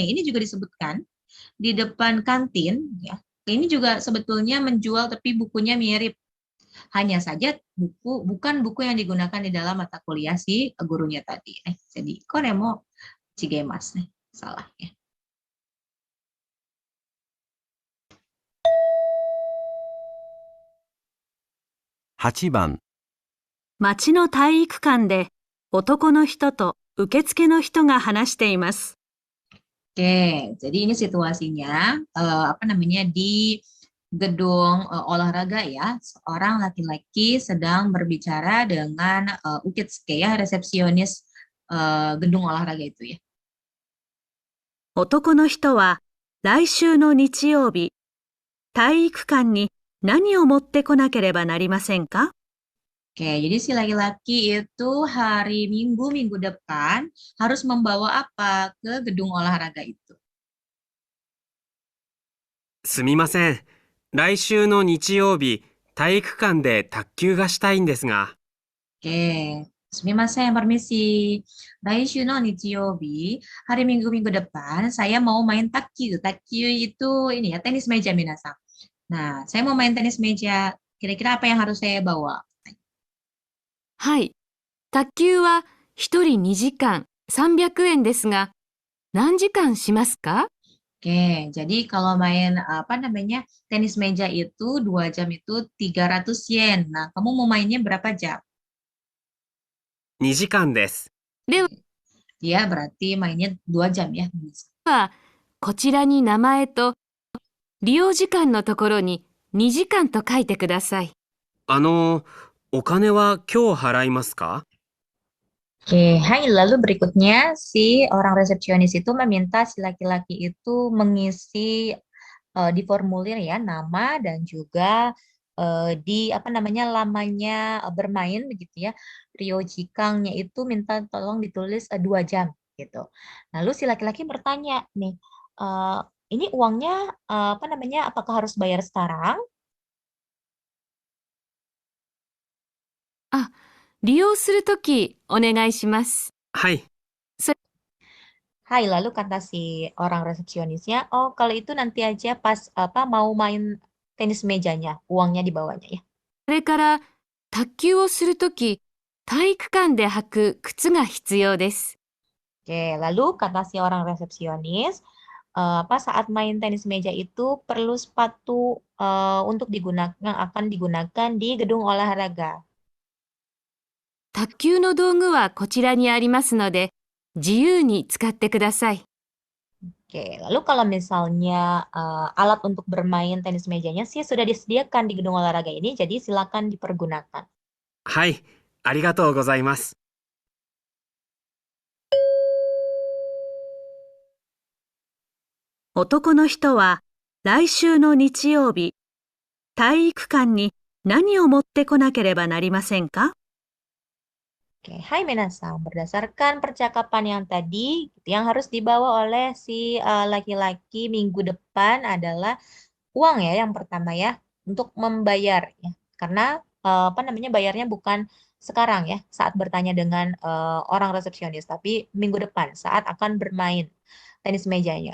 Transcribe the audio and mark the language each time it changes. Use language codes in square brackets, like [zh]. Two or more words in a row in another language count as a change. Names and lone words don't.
[id] Ini juga disebutkan di depan kantin ya. Ini juga sebetulnya menjual tapi bukunya mirip. Hanya saja bukan buku yang digunakan di dalam mata kuliah si gurunya tadi. Jadi [ja] これも違います [id] nih, salah ya. [ja] (8番) 町の体育館で男の人と受付の人が話しています。 [id] Oke, jadi ini situasinya di gedung olahraga ya. Seorang laki-laki sedang berbicara dengan ukitsuke ya, resepsionis gedung olahraga itu ya. [ja] 男の人は来週の日曜日、体育館に何を持ってこなければなりませんか？ [id] Oke, jadi si laki-laki itu hari minggu depan harus membawa apa ke gedung olahraga itu? [ja] すみません。来週の日曜日、体育館で卓球がしたいんですが。 [id] Oke, sumimasen, permisi. [ja] 来週の日曜日, [id] hari minggu depan saya mau main takyu. Takyu itu ini ya, tenis meja minasan. Nah, saya mau main tenis meja. Kira-kira apa yang harus saya bawa? [ja] はい。卓球は1人2時間300円ですが、何時間しますか？ [id] Oke, jadi kalau main tenis meja itu 2 jam itu 300 yen. Nah, kamu mau mainnya berapa jam? [ja] 2 時間です。 [id] Ya, berarti mainnya 2 jam ya. [ja] は、こちらに名前と利用時間のところに2時間と書いてください。お金は今日払いますか？ [id] Oke, hai. Lalu berikutnya si orang resepsionis itu meminta si laki-laki itu mengisi di formulir ya nama dan juga di lamanya bermain begitu ya. Ryojikangnya itu minta tolong ditulis 2 jam gitu. Lalu si laki-laki bertanya nih, ini uangnya apakah harus bayar sekarang? [ja] あ、利用するときお願いします。はい。 [id] Hai, lalu kata si orang resepsionisnya, oh kalau itu nanti aja pas mau main tenis mejanya, uangnya dibawanya ya. [ja] それから卓球をするとき、体育館で履く靴が必要です。 [id] Oke, lalu kata si orang resepsionis, saat main tenis meja itu perlu sepatu untuk akan digunakan di gedung olahraga. [ja] 卓球の道具はこちらにありますので、自由に使ってください。 [id] Oke, lalu kalau misalnya alat untuk bermain tenis mejanya sih sudah disediakan di gedung olahraga ini, jadi silakan dipergunakan. [ja] はい、ありがとうございます。男の人は来週の日曜日、体育館に何を持ってこなければなりませんか？ [id] Oke, [ja] はい皆さん. [id] Berdasarkan percakapan yang tadi, yang harus dibawa oleh si laki-laki minggu depan adalah uang ya yang pertama ya untuk membayar ya. Karena bayarnya bukan sekarang ya saat bertanya dengan orang resepsionis, tapi minggu depan saat akan bermain tenis mejanya.